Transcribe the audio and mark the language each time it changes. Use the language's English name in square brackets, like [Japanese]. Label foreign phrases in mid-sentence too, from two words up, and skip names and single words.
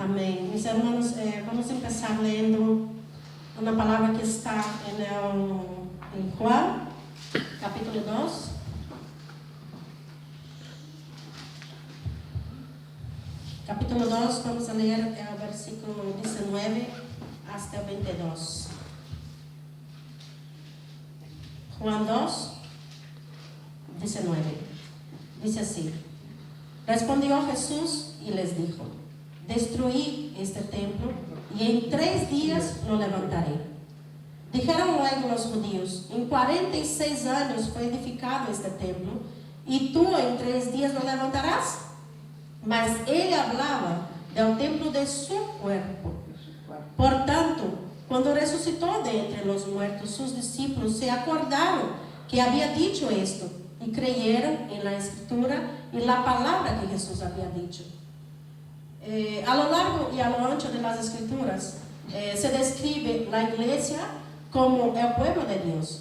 [Portuguese] Amém. [Spanish] Mis hermanos, vamos a empezar [Portuguese] lendo uma palavra que está em Juan, capítulo 2. Capítulo 2, vamos a ler o versículo 19 hasta 22. [Spanish] Juan 2, 19. Dice así: Respondió Jesús y les dijo: Destruí este templo y en 3 días lo levantaré. Dijeron luego los judíos: En 46 años fue edificado este templo, y tú en 3 días lo levantarás. Mas ele hablaba del templo de su cuerpo. Por tanto, cuando resucitó de entre los muertos, sus discípulos se acordaron que había dicho esto y creyeron en la escritura y la palabra que Jesús había dicho. A lo largo y a lo ancho de las escrituras se describe la iglesia como el pueblo de Dios.